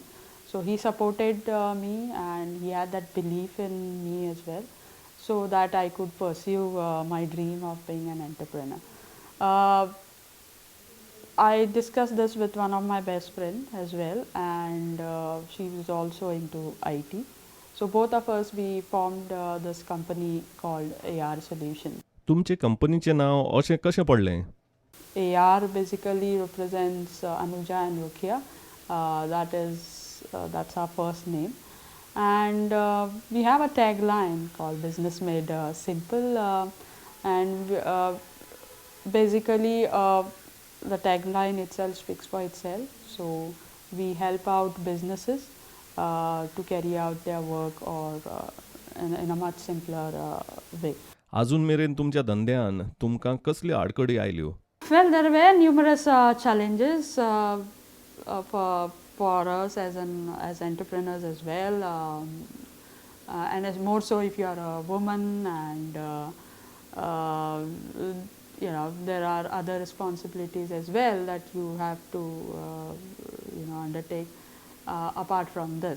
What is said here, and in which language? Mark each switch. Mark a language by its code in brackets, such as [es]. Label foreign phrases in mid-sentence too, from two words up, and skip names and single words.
[en] So he supported me, and he had that belief in me as well, so that I could pursue my dream of being an entrepreneur. Uh, I discussed this with one of my best friends as well, and she was also into IT. So both of us, we formed this company called AR Solutions. [kok] तुमचे कंपनीचें नांव अशें कशें पडलें? [en] AR basically represents Anuja and Rukia. That's our first name, and we have a tagline called "Business Made Simple," and basically the tagline itself speaks for itself. So we help out businesses to carry out their work or in a much simpler way. [kok] आजून मेरेन तुमच्या धंद्यान तुमकां कसल्यो आडखडी आयल्यो? [en] Well, there were numerous challenges for us as entrepreneurs as well, and as more so if you are a woman, and uh, there are other responsibilities as well that you have to undertake apart from this.